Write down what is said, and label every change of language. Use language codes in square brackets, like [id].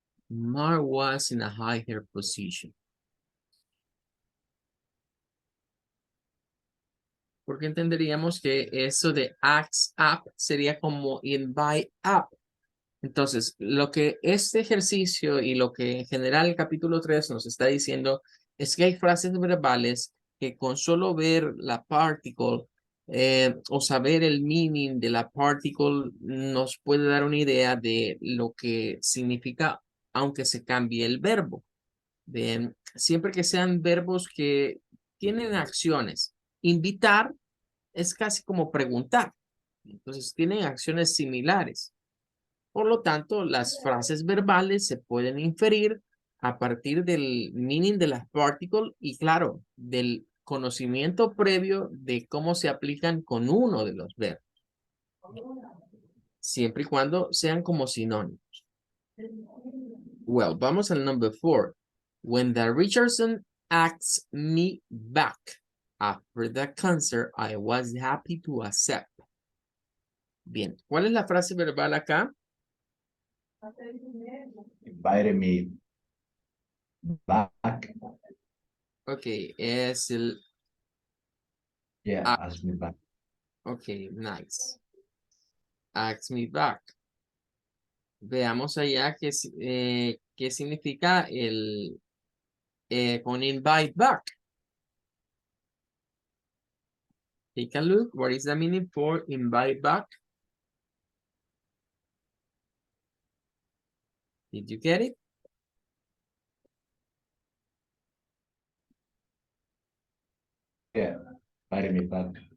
[en] Mark was in a higher position. [es] Porque entenderíamos que eso de acts up sería como invite up. Entonces, lo que este ejercicio y lo que en general el capítulo 3 nos está diciendo es que hay frases verbales que con solo ver la particle o saber el meaning de la particle nos puede dar una idea de lo que significa aunque se cambie el verbo. Bien, siempre que sean verbos que tienen acciones. Invitar es casi como preguntar. Entonces, tienen acciones similares. Por lo tanto, las frases verbales se pueden inferir a partir del meaning de las particles y, claro, del conocimiento previo de cómo se aplican con uno de los verbos, siempre y cuando sean como sinónimos. Well, vamos al number 4. [en] When the Richardson asked me back after the concert, I was happy to accept. [es] Bien, ¿cuál es la frase verbal acá? [en] Invited me back. [es] Ok, es el... [en] Yeah, asked me back. Ok, nice. Ask me back. [es] Veamos allá qué significa el con invite back. [en] Take a look. What is the meaning for invite back? Did you get it? Yeah, invited me back.